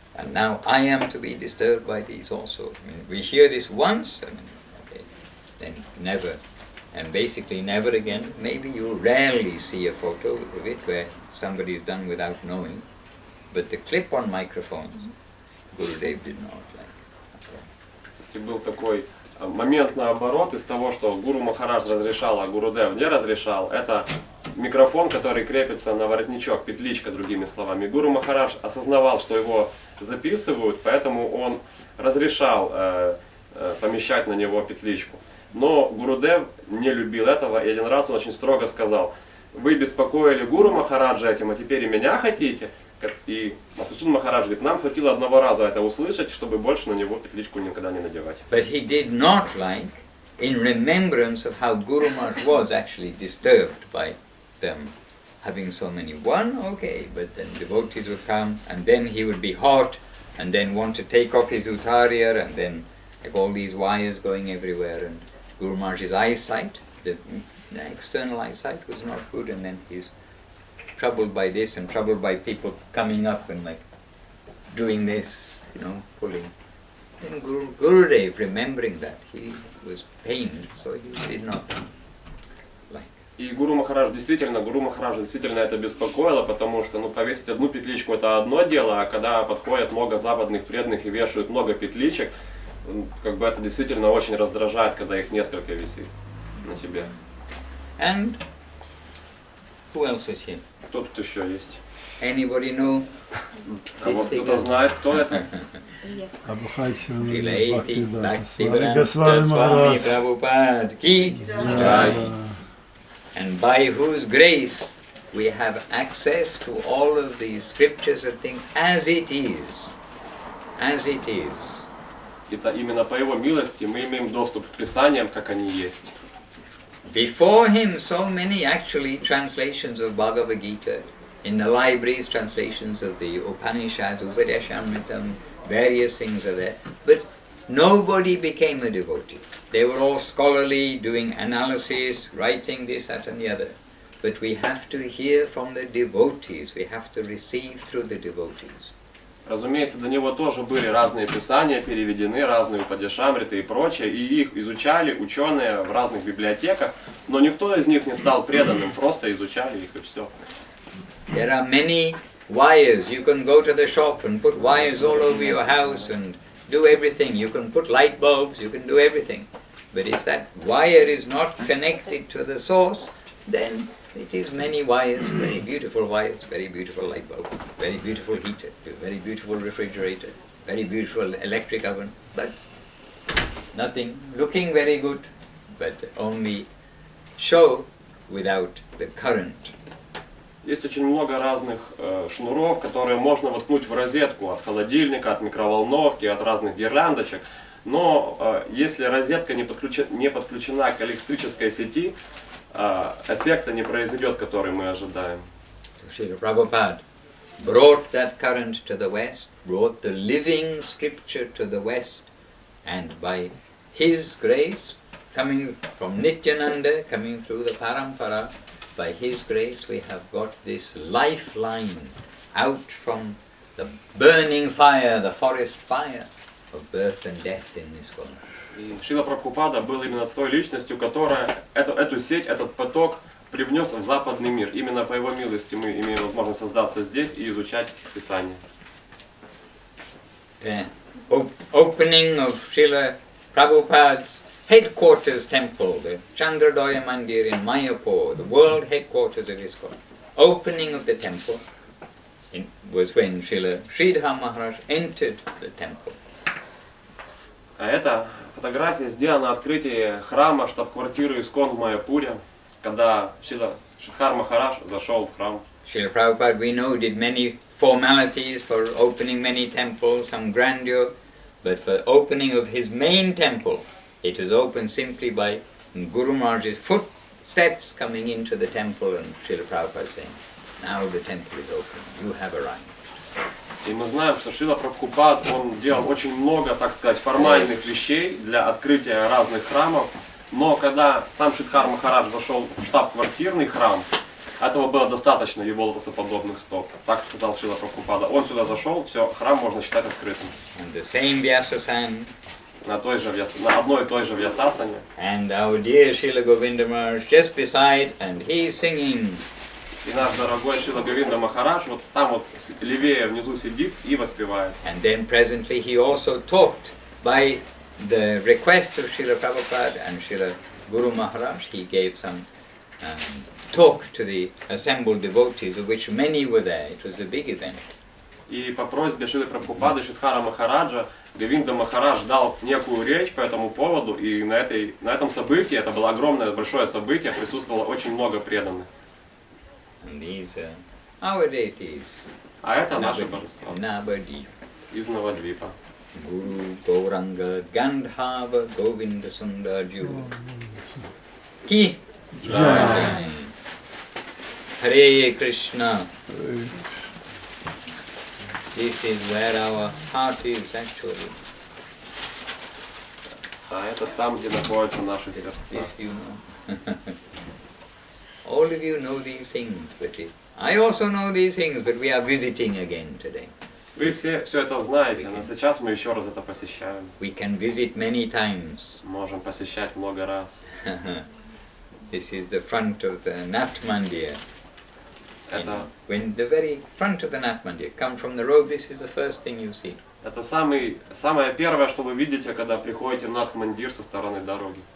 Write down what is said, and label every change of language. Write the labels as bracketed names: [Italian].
[English] And now I am to be disturbed by these also. I mean, we hear this once, okay, then never. And basically never again. Maybe you rarely see a photo of it where somebody is done without knowing. But the clip-on microphones, Gurudev did not like. [Russian] Был такой момент наоборот из того, что Гуру Махарадж разрешал, а Гурудев не разрешал. Это микрофон, который крепится на воротничок, петличка, другими словами. Гуру Махарадж осознавал, что его записывают, поэтому он разрешал помещать на него петличку. Но Гурудев не любил этого, и один раз он очень строго сказал: вы беспокоили Гуру Махараджа этим, а теперь и меня хотите? И Мадхусуданом Махарадж говорит, нам хватило одного раза это услышать, чтобы больше на него петличку никогда не надевать. [English] But he did not like, in remembrance of how Guru Maharaj was actually disturbed by them having so many. One, okay, but then devotees would come, and then he would be hot, and then want to take off his uttarya, and then like all these wires going everywhere, and Guru Maharaj's eyesight, the external eyesight was not good, and then he's troubled by this and troubled by people coming up and like doing this, pulling. And Gurudev, remembering that, he was pained, so he did not like. [Russian] И Гуру Махараджа действительно это беспокоило, потому что повесить одну петличку это одно дело, а когда подходят много западных преданных и вешают много петличек, как бы это действительно очень раздражает, когда их несколько висит на тебе. [English] And who else is here? [Russian] Кто тут еще есть? [English] Anybody know? [Russian] А вот кто-то знает, кто это? [English] Vilaysi Bhaktivedanta Swami Prabhupada Ki Jai. And by whose grace we have access to all of these scriptures and things as it is. As it is. [Russian] Это именно по его милости мы имеем доступ к Писаниям, как они есть. [English] Before him, so many actually translations of Bhagavad Gita, in the libraries, translations of the Upanishads, Upadeshamritam, various things are there. But nobody became a devotee. They were all scholarly, doing analysis, writing this, that and the other. But we have to hear from the devotees, we have to receive through the devotees. [Russian] Разумеется, до него тоже были разные писания, переведены, разные упадешамриты и прочее, и их изучали ученые в разных библиотеках, но никто из них не стал преданным, просто изучали их и все. [English] There are many wires. You can go to the shop and put wires all over your house and do everything. You can put light bulbs, you can do everything. But if that wire is not connected to the source, then it is many wires, very beautiful light bulb, very beautiful heater, very beautiful refrigerator, very beautiful electric oven, but nothing, looking very good, but only show without the current. [Russian] Есть очень много разных шнуров, которые можно воткнуть в розетку от холодильника, от микроволновки, от разных гирляндочек. Но если розетка не подключена к электрической сети, эффекта не произойдет, который мы ожидаем. [English] So Srila Prabhupada, brought that current to the West, brought the living scripture to the West, and by his grace, coming from Nityananda, coming through the Parampara, by his grace we have got this lifeline out from the burning fire, the forest fire of birth and death in this world. [Russian] И Шрила Прабхупада был именно той личностью, которая эту сеть, этот поток привнес в западный мир. Именно по его милости мы имеем возможность создаться здесь и изучать Писание. [English] The opening of Srila Prabhupada's headquarters temple, the Chandradoya Mandir in Mayapur, the world headquarters of ISKCON. Opening of the temple was when Srila Sridhar Maharaj entered the temple. [Russian] А эта фотография сделана на открытии храма, штаб-квартиры ISKCON в Майяпуре, когда Шридхар Махарадж зашел в храм. [English] Srila Prabhupada, we know, did many formalities for opening many temples, some grandeur, but for opening of his main temple, it was opened simply by Guru Maharaj's footsteps coming into the temple, and Srila Prabhupada saying, now the temple is open, you have arrived. [Russian] И мы знаем, что Шрила Прабхупад, он делал очень много, так сказать, формальных вещей для открытия разных храмов, но когда сам Шридхар Махарадж зашел в штаб-квартирный храм, этого было достаточно его лотосоподобных стоп. Так сказал Шрила Прабхупада. Он сюда зашел, все, храм можно считать открытым. [English] And the same Vyasasan, [Russian] на одной и той же Вьясасане. [English] And our dear Srila Govinda Maharaj just beside, and he's singing. [Russian] И наш дорогой Шрила Говинда Махарадж вот там вот левее внизу сидит и воспевает. [English] And then presently he also talked by the request of Srila Prabhupada and Srila Guru Maharaj. He gave some talk to the assembled devotees, of which many were there. It was a big event. [Russian] И по просьбе Шрилы Прабхупады и Шридхара Махараджа Говинда Махарадж дал некую речь по этому поводу, и на этом событии, это было огромное, большое событие, присутствовало очень много преданных. [English] And these are our deities. [Russian] А это наши божества. [English] Navadip. [Russian] Из Навадвипа. [English] Guru Gauranga Gandhava Govinda Sundarju. Ki Jai. Hare Krishna. This is where our heart is actually. [Russian] А это там, где находятся наши сердца. [English] This you know. All of you know these things, but I also know these things, but we are visiting again today. [Russian] Вы все это знаете, но сейчас мы еще раз это посещаем. [English] We can visit many times. [Russian] Можем посещать много раз. [English] This is the front of the Nat Mandir. [Russian] Это [English] When the very front of the Nat Mandir, come from the road, this is the first thing you see. [Russian] это самое первое, что вы видите, когда приходите в Надх-Мандир со стороны дороги.